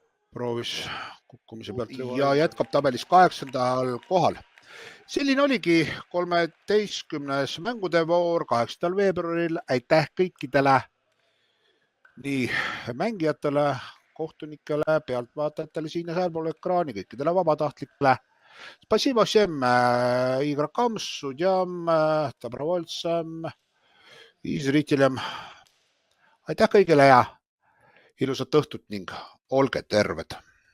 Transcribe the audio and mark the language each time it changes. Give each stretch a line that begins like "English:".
Estonian: Proovis kukkumise pealt ja jätkab tabelis 8. kohal. Selline oligi 13. mängude voor 8. veebruaril. Aitäh kõikidele nii mängijatele, kohtunikele, pealtvaatajatele siin ja sealpool ekraani, kõikidele vabatahtlikele.
Russian: Spasibo всем игрокам, судьям, добровольцам и зрителям.
Estonian: Aitäh kõigile ja ilusat õhtut ning olge terved!